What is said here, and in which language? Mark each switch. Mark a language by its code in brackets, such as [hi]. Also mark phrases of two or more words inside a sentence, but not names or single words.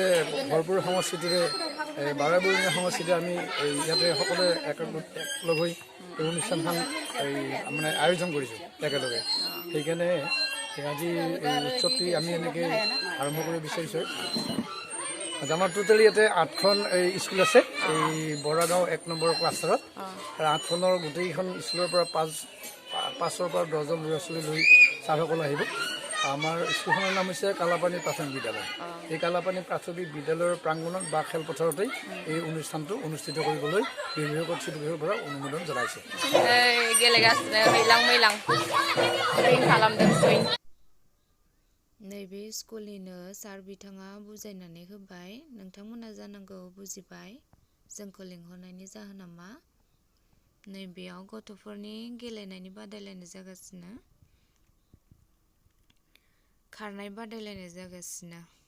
[as] ভৰপূৰ সংস্কৃতিৰে বাৰেবৰণীয়া সংস্কৃতিৰে আমি ইয়াতে সকলোৱে একলগ হৈ এই অনুষ্ঠানখন মানে আয়োজন কৰিছোঁ একেলগে সেইকাৰণে আজি এই উৎসৱটি আমি এনেকৈ আৰম্ভ কৰিব বিচাৰিছোঁ আমাৰ টোটেলি ইয়াতে 8খন স্কুল আছে এই বৰাগাঁও 1 নম্বৰ ক্লাষ্টাৰত আৰু 8খনৰ গোটেইখন স্কুলৰ পৰা 5ৰ পৰা 10জন ল'ৰা ছোৱালী লৈ ছাৰসকল আহিব আমাৰ স্কুলখনৰ নাম হৈছে কালাপানী প্ৰাথমিক বিদ্যালয়। এই কালাপানী প্ৰাথমিক বিদ্যালয়ৰ প্ৰাংগণত বা খেলপথাৰতেই এই অনুষ্ঠানটো অনুষ্ঠিত কৰিবলৈ বিভাগীয় কৰ্তৃপক্ষৰ পৰা অনুমোদন জনাইছে। [brx] गेलेगासिनो हैलां मैलां सुइं खालामदों सुइं। नैबे स्कुलनिनो सार बिथाङा बुजायनानै होबाय। नोंथांमोना जानांगौ बुजिबाय जोंखौ लिंहरनायनि जाहोना मा। नैबेयाव गथ'फोरनि गेलेनायनि बादायलायनाय जागासिनो, खारनाय बादायलायनाय जागासिनो।